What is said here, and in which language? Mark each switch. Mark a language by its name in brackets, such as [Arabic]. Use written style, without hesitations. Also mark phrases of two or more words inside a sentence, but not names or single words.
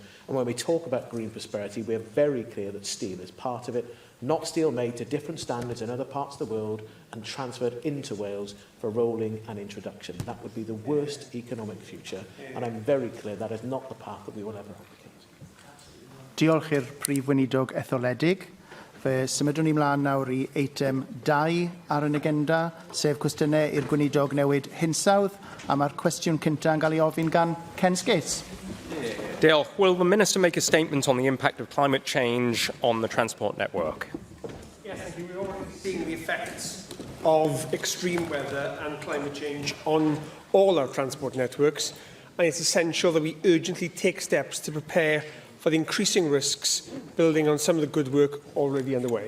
[English] And when we talk about green prosperity, we are very clear that steel is part of it, not steel made to different standards in other parts of the world and transferred into Wales for rolling and introduction. That would be the worst economic future, and I'm very clear that is not the path that we will ever advocate. [Welsh] Diolch i'r Prif Weinidog etholedig. Fe symudwn ni mlaen nawr i eitem 2 ar yn agenda, sef cwestiynau i'r Gweinidog newid hinsawdd, a mae'r cwestiwn cyntaf yn cael ei ofyn gan Ken Skates. Diolch. [English] Will the Minister make a statement on the impact of climate change on the transport network? Yes, thank you. We're already seeing the effects of extreme weather and climate change on all our transport networks, and it's essential that we urgently take steps to prepare for the increasing risks, building on some of the good work already underway.